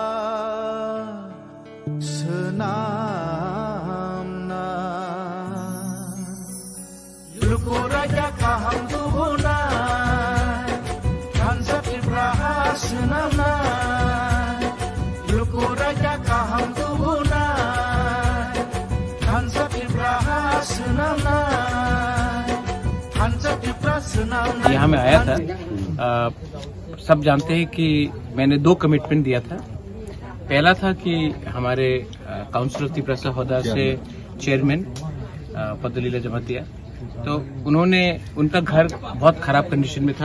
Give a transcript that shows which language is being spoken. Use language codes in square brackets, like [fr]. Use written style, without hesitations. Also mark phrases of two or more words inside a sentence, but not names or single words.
[trp] Senamna Luku raja kaham tuhuna Hansati praha senamna Luku raja kaham tuhuna Hansati praha senamna Hansati praha senamna [hi] यहाँ मैं आया था सब जानते हैं कि मैंने 2 कमिटमेंट दिया था पहला था कि हमारे [en] council of [hi] तिपरासा हौदा से चेयरमैन पद्दलीला जमातिया, तो उनका घर बहुत खराब कंडीशन में था।